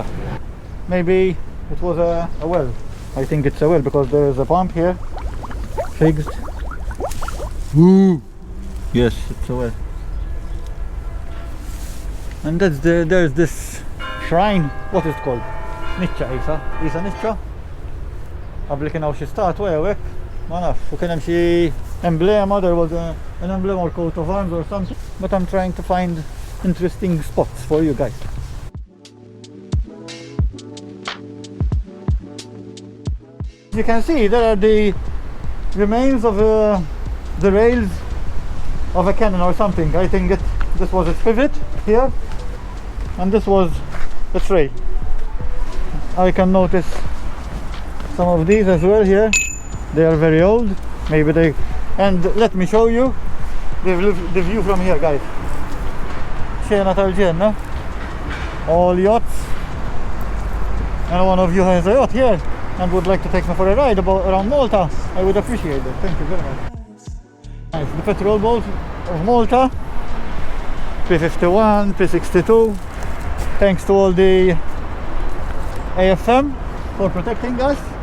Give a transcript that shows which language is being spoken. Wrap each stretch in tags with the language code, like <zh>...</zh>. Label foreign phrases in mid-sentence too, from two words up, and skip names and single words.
<en>Maybe it was a well. I think it's a well, because there is a pump here, fixed. Woo! Yes, it's a well. And there's this shrine. What is it called?</en> <mt>Niċċa, Isa Niċċa. Qabel kien hawn xi statwa jew hekk, ma nafx. U kien hemm xi emblema,</mt> <en>there was an emblem or coat of arms or something. But I'm trying to find interesting spots for you guys. You can see there are the remains of the rails of a cannon or something. I think this was its pivot here, and this was the trail. I can notice some of these as well here. They are very old, maybe they, and let me show you the view from here, guys.</en> <mt>Xena tal-ġenna,</mt> <en>all yachts, and one of you has a yacht here and would like to take me for a ride around Malta, I would appreciate it. Thank you very much. Nice. The petrol boat of Malta, P51, P62, Thanks to all the AFM for protecting us.</en>